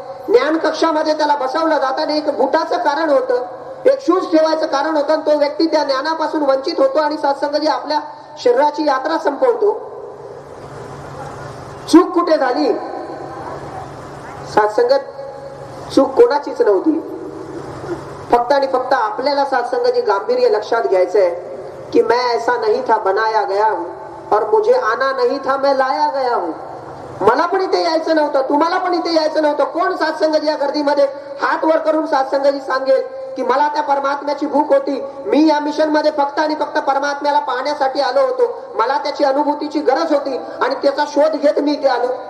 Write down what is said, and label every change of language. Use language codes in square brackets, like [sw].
[mr] ज्ञान कक्षामध्ये त्याला बसवलं जातं आणि एक बुटाचं कारण होतं, एक शूज ठेवायचं कारण होतं. तो व्यक्ती त्या ज्ञानापासून वंचित होतो आणि सत्संगाची आपल्या शरीराची यात्रा संपवतो. चूक कुठे झाली? सत्संगत चूक कोणाचीच नव्हती. फक्त आणि फक्त आपल्याला सत्संगाची गांभीर्य लक्षात घ्यायचंय की [hi] मैं ऐसा नहीं था बनाया गया हूं और मुझे आना नहीं था मैं लाया गया हूं. [mr] मला पण इथे यायचं नव्हतं, तुम्हाला पण इथे यायचं नव्हतं. कोण सत्संगाची या गर्दीमध्ये हात वर करून सत्संगाची सांगेल की मला त्या परमात्म्याची भूक होती, मी या मिशन मध्ये फक्त आणि फक्त परमात्म्याला पाहण्यासाठी आलो होतो, मला त्याची अनुभूतीची गरज होती आणि त्याचा शोध घेत मी इथे आलो?